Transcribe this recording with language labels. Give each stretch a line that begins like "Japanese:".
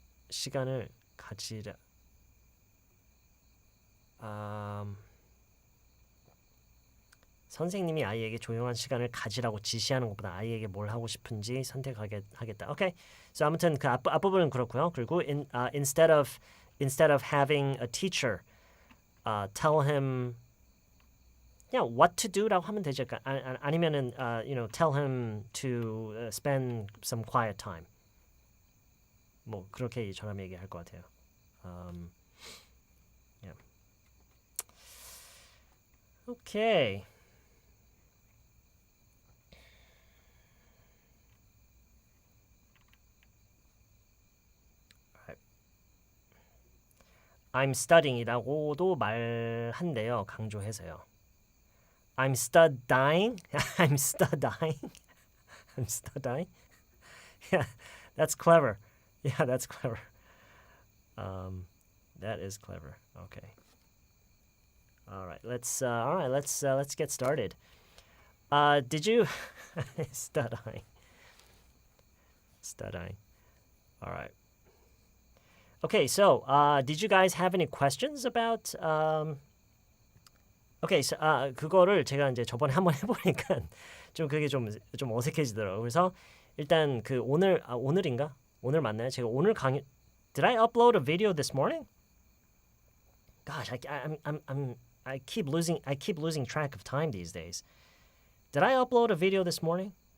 Korean: 시간을 가지라. 선생님이 아이에게 조용한 시간을 가지라고 지시하는 것보다 아이에게 뭘 하고 싶은지 선택하겠다. 오케이. So 아무튼 그 앞부분은 그렇고요. 그리고
English: instead of having a teacher tell him what to do
Korean: 라고 하면 되죠. 아니면은
English: tell him to spend some quiet time.
Korean: 뭐 그렇게 저랑 얘기할 것 같아요.
English: Yeah. Okay. I'm studying
Korean: 이라고도 말한대요. 강조해서요.
English: I'm studying. I'm studying. I'm studying. Yeah, that's clever. Yeah, that's clever. That is clever. Okay. All right. Let's get started. Did you studying? Studying. All right. Okay, so did you guys have any questions about?
Korean: Okay, so 그거를 제가 이제 저번에 한번 해보니까 좀 그게 좀 어색해지더라고요. 그래서 일단 그 오늘인가? 오늘 맞나요? 제가 오늘 강의.
English: Did I upload a video this morning? Gosh, I keep losing track of time these days. Did I upload a video this morning?